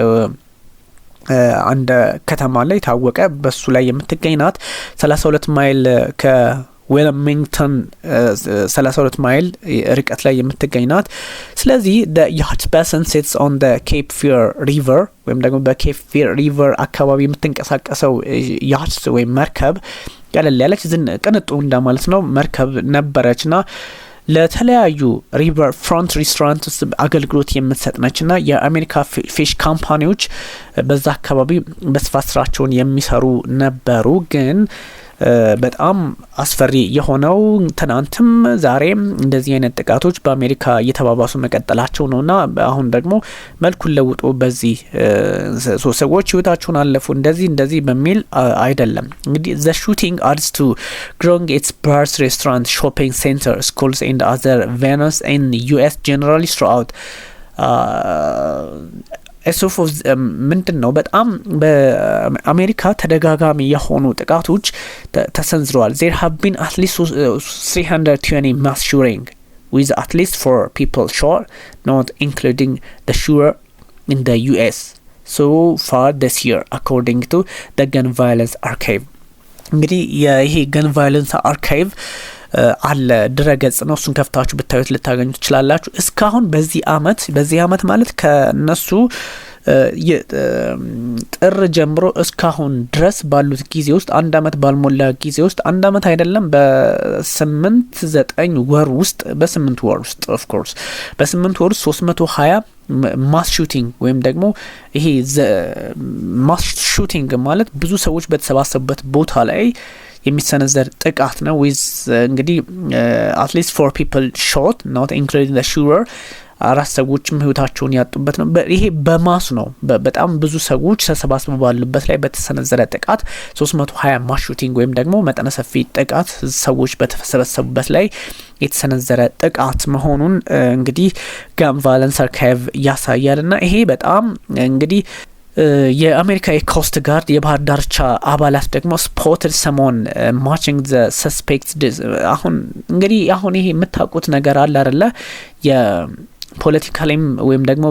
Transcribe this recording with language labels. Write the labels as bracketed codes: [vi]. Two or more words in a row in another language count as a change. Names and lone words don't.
[am] አንድ ከተማ ላይ ታወቀ በሱ ላይ የምትገኝ ናት 32 ማይል ከዌልሚንግተን 32 ማይል ርቀት ላይ የምትገኝ ናት ስለዚህ [en] the yacht basin sits on the Cape [am] Fear River ወይም ደግሞ በኬፕ ፌር ሪቨር አካባቢ የምትንቀሳቀሰው ያች ወይም መርከብ ቀለል ያለች ቅንጡ እንደማለት ነው መርከብ ነበረችና ለተለያዩ [en] riverfront restaurants [am] አገልግሎት የምትሰጥነችና የአሜሪካ ፊሽ ካምፓኒዎች በዛ አካባቢ በስፋት ስራቸውን የሚሰሩ ነበሩ ግን በጣም አስፈሪ የሆነው ትናንትም ዛሬም እንደዚህ አይነት ጥቃቶች በአሜሪካ እየተባባሱ መቀጠላቸው ነውና አሁን ደግሞ መልኩን ለውጦ በዚህ ሰዎች ህይወታቸውን አለፉ እንደዚህ በሚል አይደለም እንግዲህ [en] the shooting adds to growing its bars restaurant shopping center schools and other venues in US generally throughout [am] ኤሶፍ ምንድነው በጣም በአሜሪካ ተደጋጋሚ የሆኑ ጥቃቶች ተሰንዝረዋል [en] there have been at least 320 mass shooting with at least 4 people shot not including the shooter in the US so far this year according to the gun violence archive [am] እንግዲህ ይሄ [en] gun violence archive [am] አለ ድረገጽ ነው እሱን ከፍታችሁ ብታዩት ልታገኙ ትችላላችሁ እስካሁን በዚህ አመት ማለት ከነሱ ጥር ጀምሮ እስካሁን ድረስ ባሉት ጊዜ ውስጥ አንድ አመት ባልሞላ ጊዜ ውስጥ አንድ አመት አይደለም በ8-9 ወር ውስጥ በ8 ወር ውስጥ [en] of course [am] በ8 ወር 320 [en] mass shooting [am] ወይም ደግሞ ይሄ [en] mass shooting [am] ማለት ብዙ ሰዎች በተሰባሰቡበት ቦታ ላይ የሚሰነዘር ጥቃት ነው with እንግዲህ [en] at least 4 people shot not including the shooter [am] አራት ሰዎችም ህይወታቸውን ያጡበት ነው ይሄ በማስ ነው በጣም ብዙ ሰዎች ተሰባስበው ባሉበት ላይ በተሰነዘረ ጥቃት 320 [en] mass shooting [am] ወይም ደግሞ መጠነ ሰፊ ጥቃት ሰዎች በተሰበሰቡበት ላይ የተሰነዘረ ጥቃት መሆኑን እንግዲህ ጋን ቫለንስ አርካይቭ ያሳያልና ይሄ በጣም እንግዲህ የአሜሪካ ኮስት ጋርድ የባህር ዳርቻ አባላት ደግሞ [en] spotted someone matching the suspects [am] አሁን ይሄ የምታውቁት ነገር አለ አይደለ የፖለቲካሊም ወይም ደግሞ